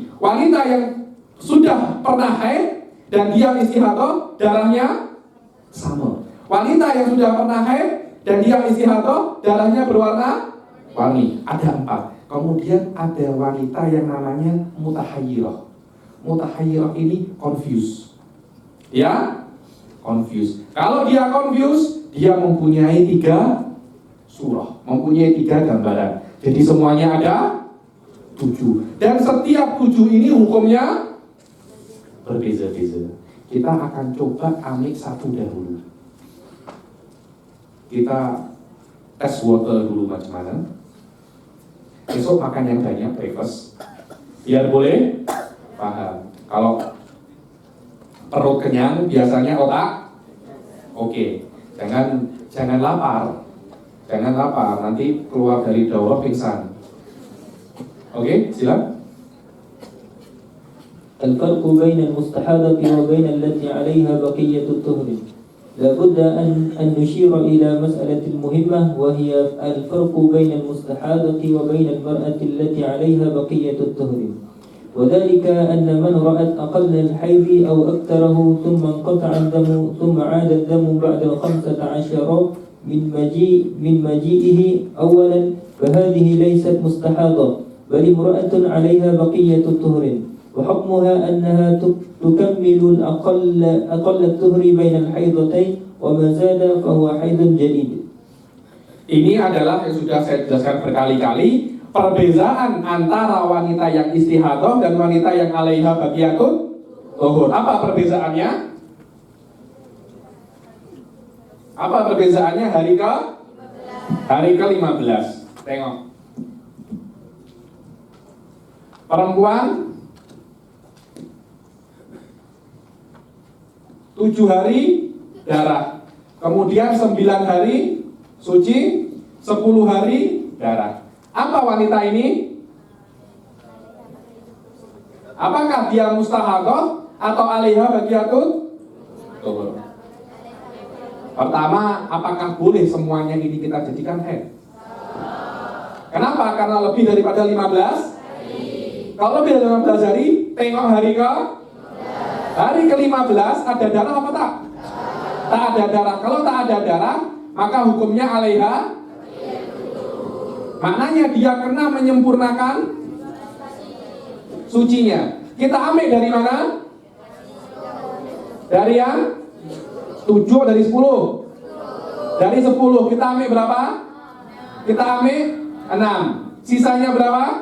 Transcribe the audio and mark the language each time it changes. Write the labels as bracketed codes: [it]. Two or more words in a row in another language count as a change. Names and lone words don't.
[ms] Wanita yang sudah pernah haid dan dia istihadah, darahnya sama. Wanita yang sudah pernah haid dan dia istihadah, darahnya berwarna-warni. Ada 4. Kemudian ada wanita yang namanya mutahayyirah. Mutahayyirah ini confused. Ya, confused. Kalau dia confused, dia mempunyai 3 surah, mempunyai 3 gambaran. Jadi semuanya ada 7. Dan setiap 7 ini hukumnya berbeza-beza. Kita akan coba ambil satu dahulu. Kita [en] tes water [ms] dulu macam mana. Besok makan yang banyak breakfast, biar boleh paham. Kalau perut kenyang, biasanya otak oke. Jangan lapar. Jangan lapar, nanti keluar dari daurah pingsan. Oke, silakan. [ar] الفرق بين المستحاضة وبين التي عليها بقية الطهر. لابد أن نشير إلى مسألة مهمة، وهي الفرق بين المستحاضة وبين المرأة التي عليها بقية الطهر. وذلك أن من رأت أقل الحيض أو أكثره ثم انقطع الدم ثم عاد الدم بعد 15 من مجيئه أولا، فهذه ليست مستحاضة بل امرأة عليها بقية الطهر، وحكمها أنها تكمل أقل الطهر بين الحيضتين، وما زاد فهو حيض جديد. [ms] Ini adalah yang sudah saya jelaskan berkali-kali, perbedaan antara wanita yang istihadah dan wanita yang [ar] عليها بقية الطهر. [ms] Apa perbezaannya? Apa perbezaannya hari ke-15? Tengok. Perempuan 7 hari darah, kemudian 9 hari suci, 10 hari darah. Apa wanita ini? Apakah dia mustahadah atau [ar] عليها بقية الطهر? [ms] Pertama, apakah boleh semuanya ini kita jadikan haid? Kenapa? Karena lebih daripada 15 hari. Kalau lebih dari 15 hari, tengok hari ke-15 ada darah apa tak? Tak ada darah. Kalau tak ada darah, maka hukumnya alaiha. Maknanya dia kena menyempurnakan sucinya. Kita ambil dari mana? Dari yang 7 dari 10? Dari 10 kita ambil berapa? Kita ambil 6. Sisanya berapa?